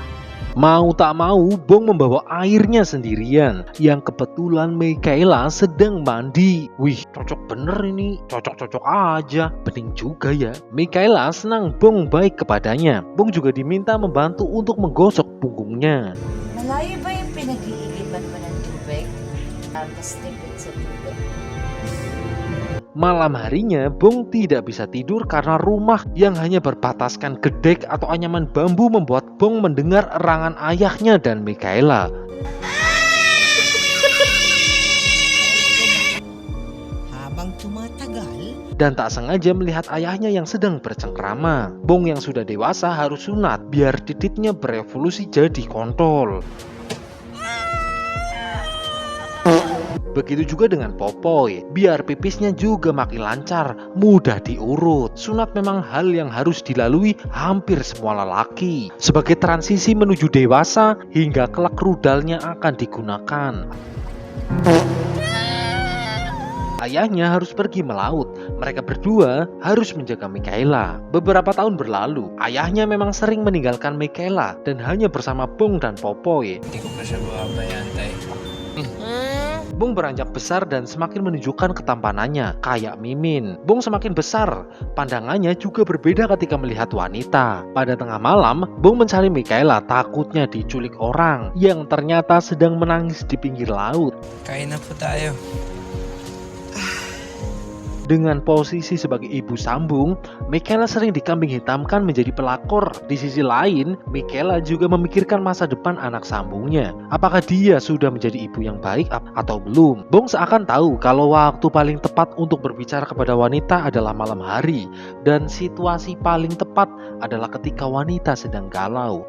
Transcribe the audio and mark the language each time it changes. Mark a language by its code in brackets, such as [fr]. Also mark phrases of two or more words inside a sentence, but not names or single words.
[id] Mau tak mau, Bong membawa airnya sendirian yang kebetulan Michaela sedang mandi. Wih, cocok bener ini, cocok-cocok aja. Bening juga ya. Michaela senang Bong baik kepadanya. Bong juga diminta membantu untuk menggosok punggungnya. [tl] Malayo ba yung pinag-iigiban mo ng tubig? Tapos tipid sa tubig. [id] Malam harinya, Bong tidak bisa tidur karena rumah yang hanya berbataskan gedek atau anyaman bambu membuat Bong mendengar erangan ayahnya dan Michaela. [tl] Habang tumatagal, [id] Dan tak sengaja melihat ayahnya yang sedang bercengkrama. Bong yang sudah dewasa harus sunat biar titiknya berevolusi jadi kontol. Begitu juga dengan Popoy, biar pipisnya juga makin lancar, mudah diurut. Sunat memang hal yang harus dilalui hampir semua lelaki sebagai transisi menuju dewasa hingga kelak rudalnya akan digunakan. Ayahnya harus pergi melaut. Mereka berdua harus menjaga Michaela. Beberapa tahun berlalu, ayahnya memang sering meninggalkan Michaela dan hanya bersama Bong dan Popoy. [tl] Hindi ko pa siya babayantay. [id] Bong beranjak besar dan semakin menunjukkan ketampanannya, kayak Mimin. Bong semakin besar, pandangannya juga berbeda ketika melihat wanita. Pada tengah malam, Bong mencari Michaela takutnya diculik orang yang ternyata sedang menangis di pinggir laut. [tl] Kain na po tayo. [id] Dengan posisi sebagai ibu sambung, Michaela sering dikambing hitamkan menjadi pelakor. Di sisi lain, Michaela juga memikirkan masa depan anak sambungnya. Apakah dia sudah menjadi ibu yang baik atau belum? Bong seakan tahu kalau waktu paling tepat untuk berbicara kepada wanita adalah malam hari, dan situasi paling tepat adalah ketika wanita sedang galau.